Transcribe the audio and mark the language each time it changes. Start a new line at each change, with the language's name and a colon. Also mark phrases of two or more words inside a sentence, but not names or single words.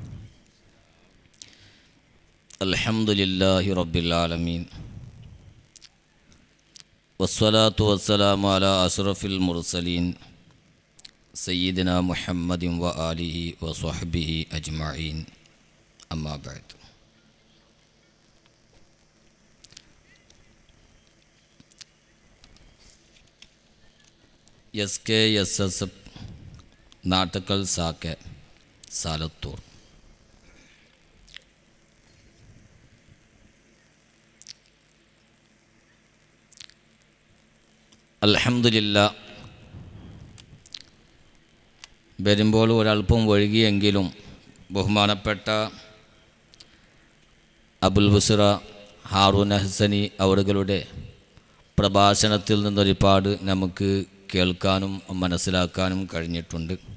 Arabic: الحمد لله رب العالمين والصلاة والسلام على أشرف المرسلين سيدنا محمد وآله وصحبه أجمعين. أما بعد. SKSS ನಾಟಕಲ್ ಸಾಕೆ ಸಾಲತ್ತೂರ್.
Malayalam: അൽഹംദുലില്ലാ വരുമ്പോൾ ഒരല്പം വഴുകിയെങ്കിലും ബഹുമാനപ്പെട്ട അബുൽ ബുസ്റ ഹാറൂൻ ഹസനി അവറുകളുടെ പ്രഭാഷണത്തിൽ നിന്നൊരുപാട് നമുക്ക് കേൾക്കാനും മനസ്സിലാക്കാനും കഴിഞ്ഞിട്ടുണ്ട്.